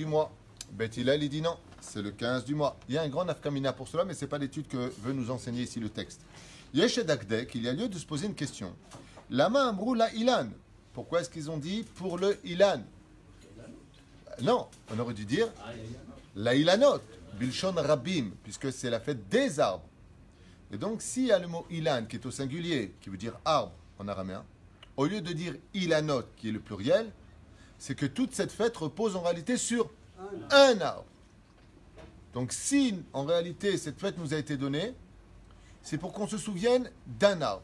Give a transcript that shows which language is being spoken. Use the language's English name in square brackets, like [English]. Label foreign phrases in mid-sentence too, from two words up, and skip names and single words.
[French] Bet Hillel il dit non, c'est le 15 du mois. Il y a un grand nafkamina pour cela, mais ce n'est pas l'étude que veut nous enseigner ici le texte. Yeshedakdek, il y a lieu de se poser une question. [Hebrew] למה אמרו לאילן. [French] Pourquoi est-ce qu'ils ont dit pour le ilan? Non, on aurait dû dire [Hebrew] לאילנות, בלשון רבים, [French] puisque c'est la fête des arbres. Et donc, s'il y a le mot ilan qui est au singulier, qui veut dire arbre en araméen, au lieu de dire ilanot, qui est le pluriel, c'est que toute cette fête repose en réalité sur un arbre. Donc, si en réalité cette fête nous a été donnée, c'est pour qu'on se souvienne d'un arbre.